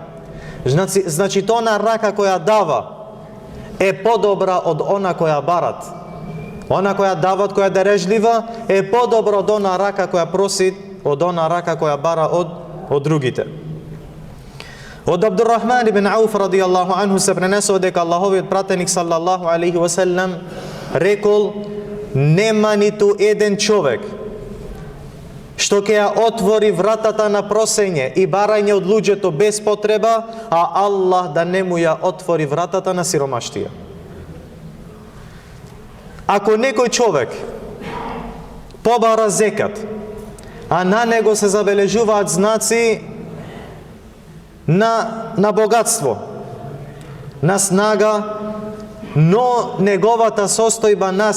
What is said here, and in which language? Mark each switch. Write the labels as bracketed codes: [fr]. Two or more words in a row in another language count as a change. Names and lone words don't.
[mk] Значи тона рака која дава е подобра од она која барат. Она која дават, која дарежлива, е подобра од она рака која проси, од она рака која бара од другите. Од Абдуррахман ибн Ауф [ar] رضي الله عنه [mk] се пренесува дека Аллаховиот пратеник [ar] صلى الله عليه وسلم [mk] рекол: нема ниту еден човек што ќе ја отвори вратата на просење и барање од луѓето без потреба, а Аллах да не му ја отвори вратата на сиромаштија. Ако некој човек побара зекат, а на него се забележуваат знаци на богатство, на снага, но неговата состојба нас